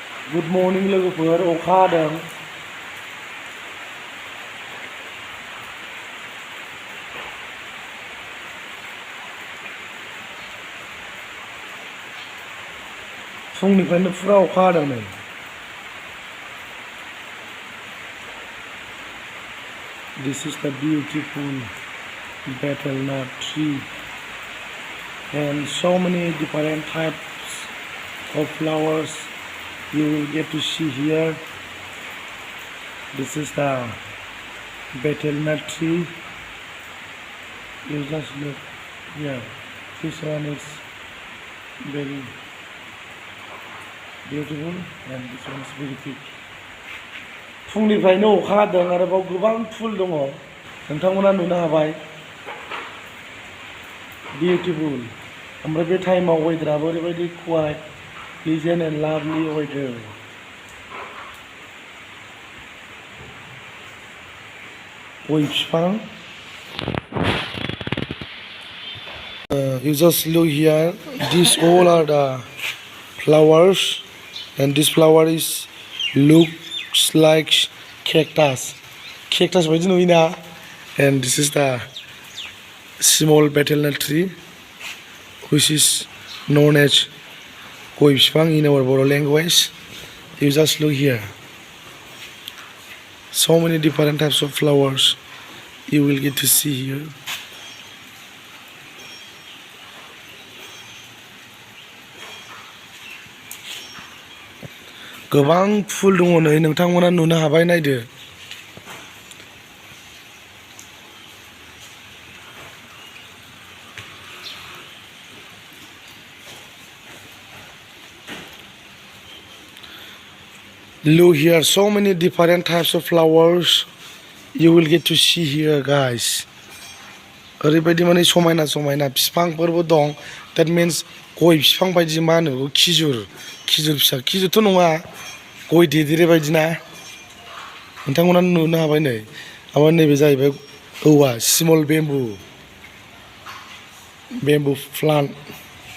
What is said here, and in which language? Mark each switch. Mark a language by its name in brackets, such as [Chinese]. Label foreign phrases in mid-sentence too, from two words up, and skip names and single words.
[English] Good morning [Bodo] लोगोफोर अखा हादों फुंनिफ्रायनो फुरा अखा हादों नै [English] This is the beautiful betel-nut tree and so many different types of flowers you will get to see here. This is the betel-nut tree. You just look here. This one is very beautiful and this one is very big. [Bodo] फुंनिफ्रायनो अखा हादों आरो बाव गोबां फुल दङ नोंथांमोना नुनो हाबाय बिउटिफुल ओमफ्राय बे टाइमाव वेदाराबो ओरैबायदि [English] quite pleasant and lovely weather [Bodo] गय बिफां [English] you just look here, these all are the flowers and this flower is looks like cactus [Bodo] बायदि नुयोना [English] and this is the small betel-nut tree which is known as [Bodo] गय बिफां [English] in our Boro language. You just look here, so many different types of flowers you will get to see here. [Bodo] गोबां फुल दङ नै नोंथांमोना नुनो हाबाय नायदो [English] Look here, so many different types of flowers you will get to see here guys. [Bodo] ओरैबायदि माने समायना समायना बिफांफोरबो दं. [English] That means [Bodo] गय बिफां बायदि मा होनो खिजुर फिसा खिजुरथ' नङा गय देदेरे बायदि ना नोंथांमोना नुनो हाबाय नै ओमफ्राय नैबे जाहैबाय औवा [English] small bamboo plant